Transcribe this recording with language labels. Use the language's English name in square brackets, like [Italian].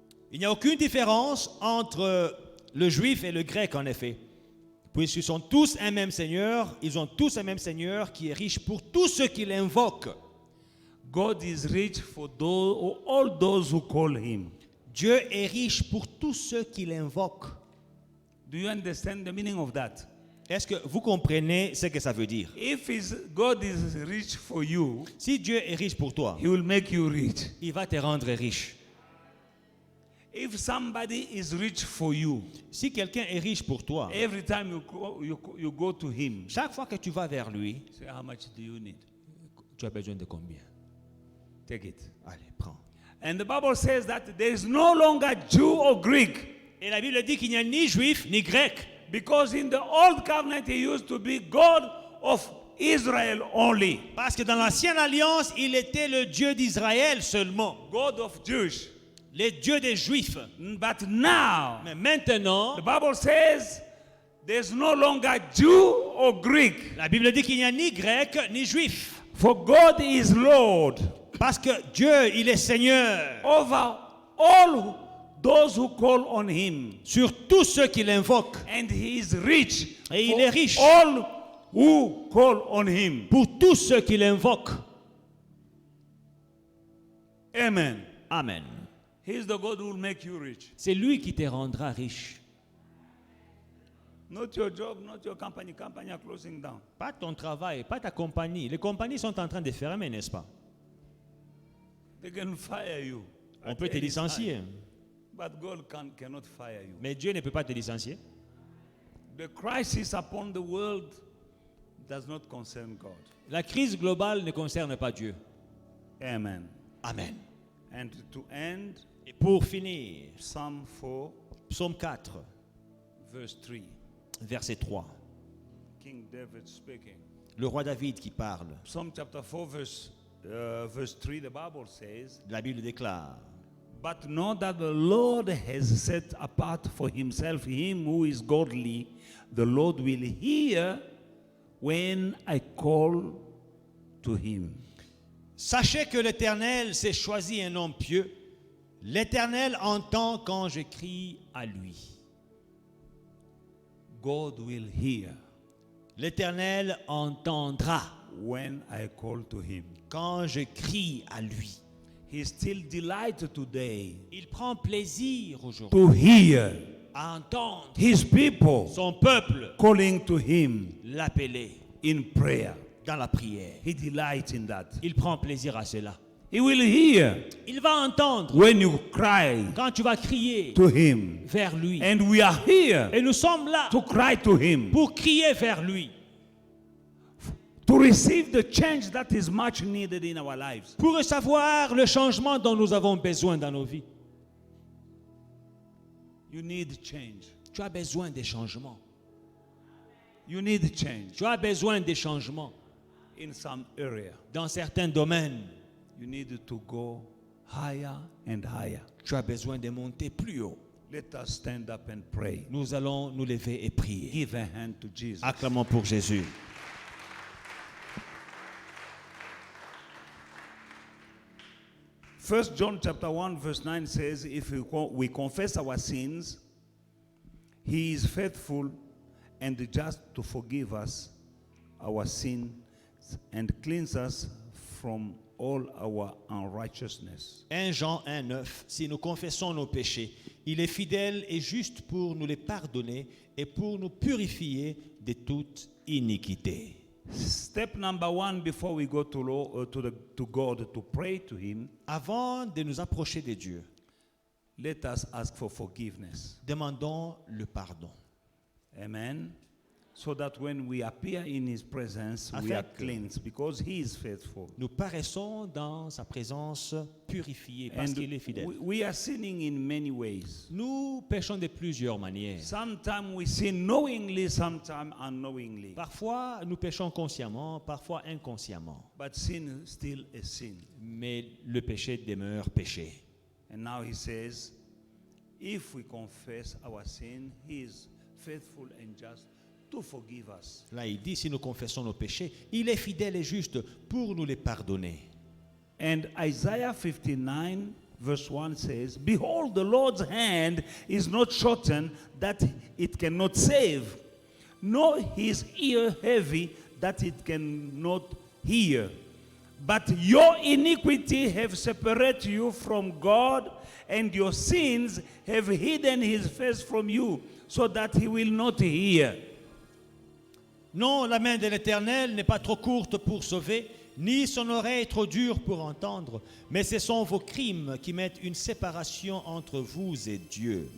[French] Il n'y a aucune différence entre le juif et le grec, en effet. Puisqu'ils sont tous un même Seigneur, ils ont tous un même Seigneur qui est riche pour tous ceux qui l'invoquent. [English] God is rich for all those who call him. [French] Dieu est riche pour tous ceux qui l'invoquent. [English] Do you understand the meaning of that? [French] Est-ce que vous comprenez ce que ça veut dire? [English] If God is rich for you, [French] Si Dieu est riche pour toi, [English] he will make you rich. [French] il va te rendre riche. [English] If somebody is rich for you, [French] Si quelqu'un est riche pour toi, [English] every time you go to him, [French] chaque fois que tu vas vers lui, [English] say, how much do you need? [French] tu as besoin de combien? [English] Take it. [French] Allez, prends. [English] And the Bible says that there is no longer Jew or Greek, [French] Et la Bible dit qu'il n'y a ni juif ni grec. [English] because in the old covenant he used to be God of Israel only, [French] Parce que dans l'ancienne alliance, il était le Dieu d'Israël seulement. [English] God of Jewish. [French] Le Dieu des juifs. [English] But now, [French] Mais maintenant, [English] the Bible says there's no longer Jew or Greek, [French] la Bible dit qu'il n'y a ni grec ni juif. [English] for God is Lord [French] Parce que Dieu, il est Seigneur [English] over all those who call on him, [French] sur tous ceux qui l'invoquent. [English] and he is rich [French] Et il [English] for [French] est riche [English] all who call on him. [French] pour tous ceux qui l'invoquent. Amen. Amen. [English] He is the God who will make you rich. [French] C'est lui qui te rendra riche. [English] Not your job, not your company. Company are closing down. [French] Pas ton travail, pas ta compagnie. Les compagnies sont en train de fermer, n'est-ce pas? [English] They can fire you. [French] On [English] at [French] peut te [English] any [French] licencier, [English] time. But God cannot fire you. [French] mais Dieu ne peut pas te licencier. [English] The crisis upon the world does not concern God. [French] La crise globale ne concerne pas Dieu. Amen. Amen. [English] And to end, [French] Et pour finir, [English] Psalm 4, [French] Psaume 4, [English] verse 3. [French] verset 3. [English] King David speaking. [French] Le roi David qui parle. [English] Psalm chapter 4, verse 3, the Bible says, [French] La Bible déclare: [English] "But know that the Lord has set apart for himself him who is godly. The Lord will hear when I call to him." [French] Sachez que l'Éternel s'est choisi un homme pieux. L'Éternel entend quand je crie à lui. [English] God will hear [French] L'Éternel entendra [English] when I call to him. [French] quand je crie à lui. [English] He still delights today [French] Il prend plaisir aujourd'hui [English] to hear [French] à entendre [English] his people [French] son peuple [English] calling to him [French] l'appeler [English] in prayer. [French] dans la prière. [English] He delights in that. [French] Il prend plaisir à cela. [English] He will hear [French] Il va entendre [English] when you cry [French] quand tu vas crier [English] to him. [French] vers lui. [English] And we are here [French] Et nous sommes là [English] to cry to him, [French] pour crier vers lui, [English] to receive the change that is much needed in our lives. [French] pour recevoir le changement dont nous avons besoin dans nos vies. [English] You need change. [French] Tu as besoin des changements. [English] You need change [French] Tu as besoin des changements [English] in some area. [French] dans certains domaines. [English] You need to go higher and higher. [French] Tu as besoin de monter plus haut. [English] Let us stand up and pray. [French] Nous allons nous lever et prier. [English] Give a hand to Jesus. [French] Acclamons pour Jésus. [English] 1 John chapter 1 verse 9 says, if we confess our sins, he is faithful and just to forgive us our sins and cleanse us from all our unrighteousness. [French] 1 Jean 1,9. Si nous confessons nos péchés, il est fidèle et juste pour nous les pardonner et pour nous purifier de toute iniquité. [English] Step number 1 before we go to God to pray to him, [French] Avant de nous approcher de Dieu, [English] let us ask for forgiveness. [French] demandons le pardon. Amen. [English] So that when we appear in his presence, we are cleansed because he is faithful. [French] Nous paraissons dans sa présence purifiée parce [English] And [French] qu'il est fidèle. [English] we are sinning in many ways. [French] Nous péchons de plusieurs manières. [English] Sometimes we sin knowingly, sometimes unknowingly. [French] Parfois, nous péchons consciemment, parfois inconsciemment. [English] But sin is still a sin. [French] Mais le péché demeure péché. [English] And now he says, if we confess our sin, he is faithful and just to forgive us. [French] Là, il dit, si nous confessons nos péchés, il est fidèle et juste pour nous les pardonner. [English] And Isaiah 59 verse 1 says, behold, the Lord's hand is not shortened that it cannot save, nor his ear heavy that it cannot hear. But your iniquity have separated you from God, and your sins have hidden his face from you, so that he will not hear. [French] Non, la main de l'Éternel n'est pas trop courte pour sauver, ni son oreille trop dure pour entendre, mais ce sont vos crimes qui mettent une séparation entre vous et Dieu.